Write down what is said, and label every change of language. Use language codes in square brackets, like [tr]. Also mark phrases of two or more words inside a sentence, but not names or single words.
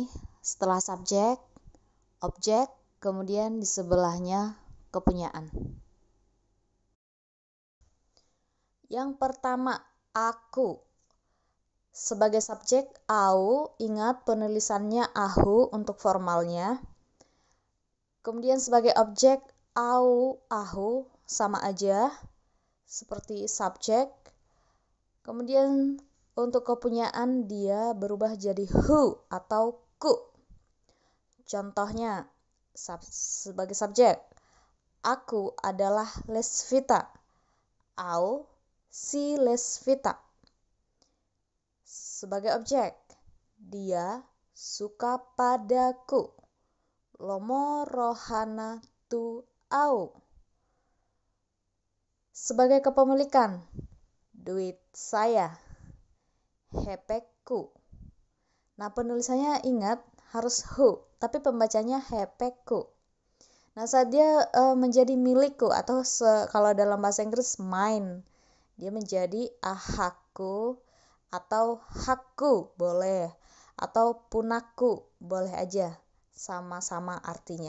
[id] Setelah subjek, objek, kemudian di sebelahnya kepunyaan. Yang pertama, aku. Sebagai subjek, au, ingat penulisannya ahu untuk formalnya. Kemudian sebagai objek, [bbc] au, ahu, [id] sama aja, seperti subjek. Kemudian untuk kepunyaan dia berubah jadi hu atau ku. Contohnya, sebagai subjek, aku adalah Lesvita. [bbc] Au, si Lesvita. [id] Sebagai objek, dia suka padaku. [bbc] Lomo rohana tu au. [id] Sebagai kepemilikan, duit saya, hepekku. Nah, penulisannya ingat harus hu, tapi pembacanya hepekku. Nah, saat dia menjadi milikku atau kalau dalam bahasa Inggris mine, dia menjadi ahaku atau hakku boleh, atau punaku boleh aja, sama-sama artinya.